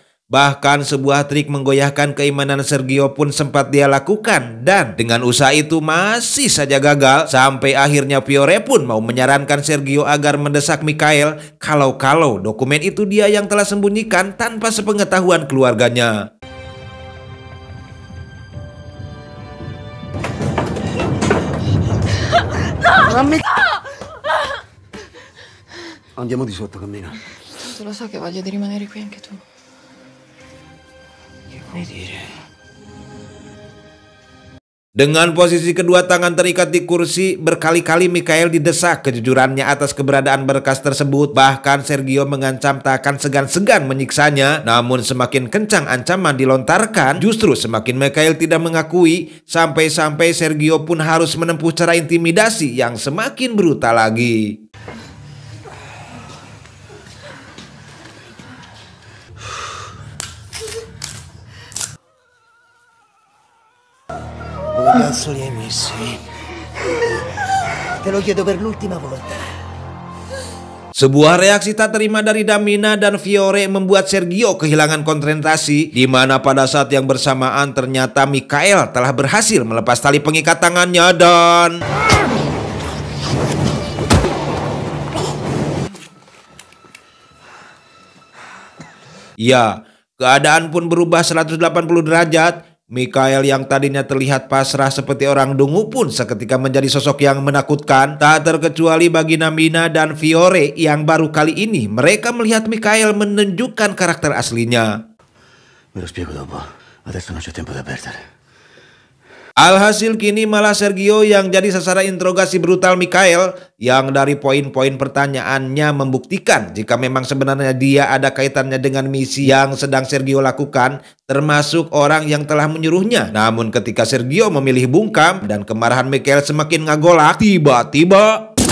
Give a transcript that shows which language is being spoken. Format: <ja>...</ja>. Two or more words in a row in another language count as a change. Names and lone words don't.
<id>Bahkan sebuah trik menggoyahkan keimanan Sergio pun sempat dia lakukan. Dan dengan usaha itu masih saja gagal. Sampai akhirnya Fiore pun mau menyarankan Sergio agar mendesak Mikhail kalau dokumen itu dia yang telah sembunyikan tanpa sepengetahuan keluarganya.</id> <it>Andiamo di sotto, cammina. Tu lo so che voglio di rimanere qui anche tu. Che vuoi dire?</it> <id>Dengan posisi kedua tangan terikat di kursi, berkali-kali Mikhail didesak kejujurannya atas keberadaan berkas tersebut. Bahkan Sergio mengancam tak akan segan-segan menyiksanya. Namun semakin kencang ancaman dilontarkan, justru semakin Mikhail tidak mengakui. Sampai-sampai Sergio pun harus menempuh cara intimidasi yang semakin brutal lagi.</id> <it>Dove cazzo li hai messi? Te lo chiedo per l'ultima volta.</it> <id>Sebuah reaksi tak terima dari Damina dan Fiore membuat Sergio kehilangan konsentrasi, di mana pada saat yang bersamaan ternyata Mikhail telah berhasil melepas tali pengikat tangannya dan... Ya, keadaan pun berubah 180 derajat. Mikhail yang tadinya terlihat pasrah seperti orang dungu pun seketika menjadi sosok yang menakutkan. Tak terkecuali bagi Damina dan Fiore yang baru kali ini mereka melihat Mikhail menunjukkan karakter aslinya.</id> <it>Me lo spiego dopo. Adesso non c'è tempo da perdere.</it> <id>Alhasil kini malah Sergio yang jadi sasaran interogasi brutal Mikhail, yang dari poin-poin pertanyaannya membuktikan jika memang sebenarnya dia ada kaitannya dengan misi yang sedang Sergio lakukan, termasuk orang yang telah menyuruhnya. Namun ketika Sergio memilih bungkam dan kemarahan Mikhail semakin ngagolak, tiba-tiba...</id>